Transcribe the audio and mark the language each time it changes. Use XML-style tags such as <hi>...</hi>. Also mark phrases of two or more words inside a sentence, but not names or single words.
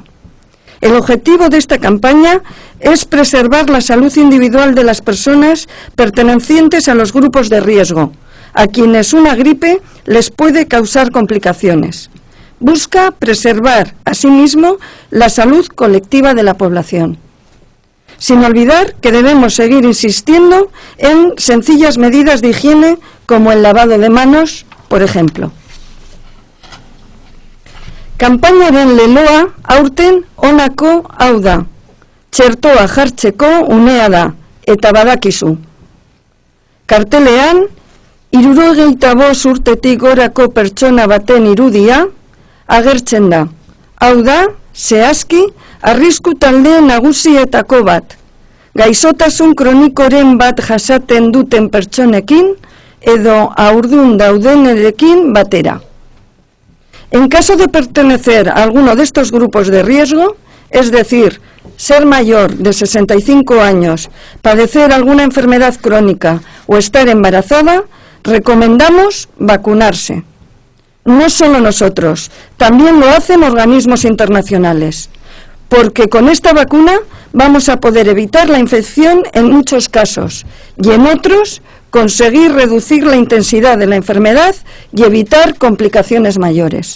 <es>El objetivo de esta campaña es preservar la salud individual de las personas pertenecientes a los grupos de riesgo, a quienes una gripe les puede causar complicaciones. Busca preservar, asimismo, la salud colectiva de la población. Sin olvidar que debemos seguir insistiendo en sencillas medidas de higiene como el lavado de manos, por ejemplo.</es> <eu>Kanpainaren leloa aurten honako hau da. Txertoa jartzeko unea da, eta badakizu. Kartelean, 75 urtetik gorako pertsona baten irudia agertzen da. Hau da, zehazki, arrisku talde nagusietako bat. Gaixotasun kronikoren bat jasaten duten pertsonekin edo haurdun daudenerekin batera.</eu> <es>En caso de pertenecer a alguno de estos grupos de riesgo, es decir, ser mayor de 65 años, padecer alguna enfermedad crónica o estar embarazada, recomendamos vacunarse. No solo nosotros, también lo hacen organismos internacionales, porque con esta vacuna vamos a poder evitar la infección en muchos casos y en otros conseguir reducir la intensidad de la enfermedad y evitar complicaciones mayores.</es>